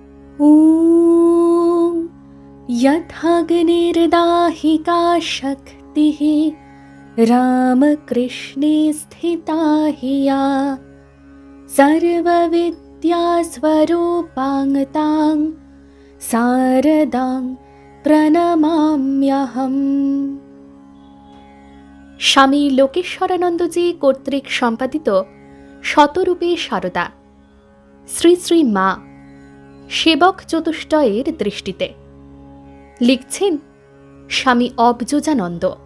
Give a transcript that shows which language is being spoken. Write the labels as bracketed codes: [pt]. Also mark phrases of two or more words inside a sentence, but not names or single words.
[sa] ॐ यथाग्निर्दाहिका शक्तिः रामकृष्णे स्थिता हि या सर्वविद्यास्वरूपाङ् शारदां প্রণমাম্যহম। [bn] স্বামী লোকেশ্বরানন্দজি কর্তৃক সম্পাদিত শতরূপে শারদা, শ্রী শ্রী মা, সেবক চতুষ্টয়ের দৃষ্টিতে। লিখছেন স্বামী অবযোজানন্দ।